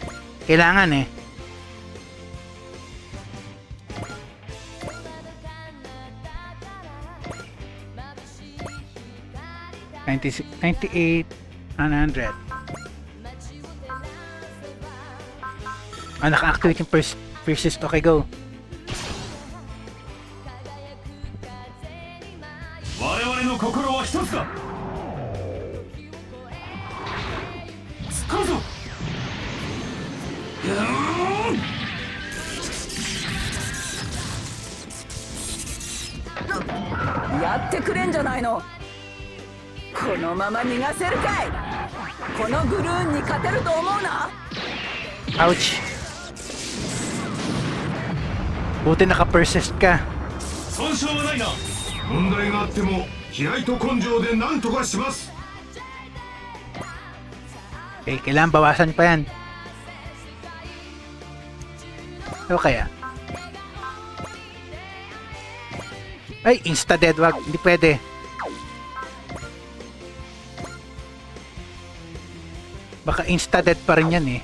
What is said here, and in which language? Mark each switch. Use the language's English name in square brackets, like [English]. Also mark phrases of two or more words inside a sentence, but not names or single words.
[Filipino] Kailangan eh. $98, $100. Naka-activate yung persist. Okay, go. [Japanese] 我々の心は一つだ。突っ込むぞ。やってくれんじゃないの。このまま逃がせるかい。このグルーンに勝てると思うな。 [Filipino] Ouch. Buti naka-persist ka. [Japanese] 損傷はないな。問題があっても気合と根性で何とかします。 [Filipino] Okay, kailangan bawasan pa yan. Ano kaya? Ay, insta-dead, wag. Hindi pwede. Baka insta-dead pa rin yan eh.